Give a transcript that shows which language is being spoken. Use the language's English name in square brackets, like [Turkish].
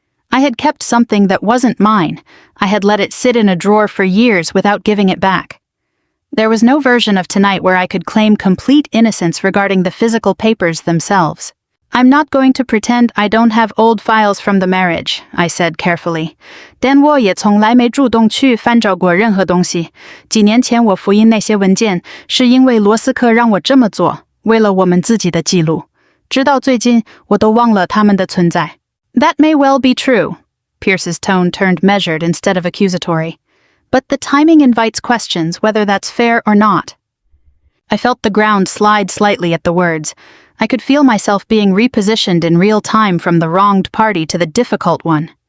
[English] I had kept something that wasn't mine. I had let it sit in a drawer for years without giving it back. There was no version of tonight where I could claim complete innocence regarding the physical papers themselves. I'm not going to pretend I don't have old files from the marriage, I said carefully. [Chinese] 但我也从来没主动去翻找过任何东西。几年前我复印那些文件，是因为罗斯克让我这么做，为了我们自己的记录。直到最近，我都忘了他们的存在。 [English] That may well be true. Pierce's tone turned measured instead of accusatory. But the timing invites questions whether that's fair or not. I felt the ground slide slightly at the words. I could feel myself being repositioned in real time from the wronged party to the difficult one.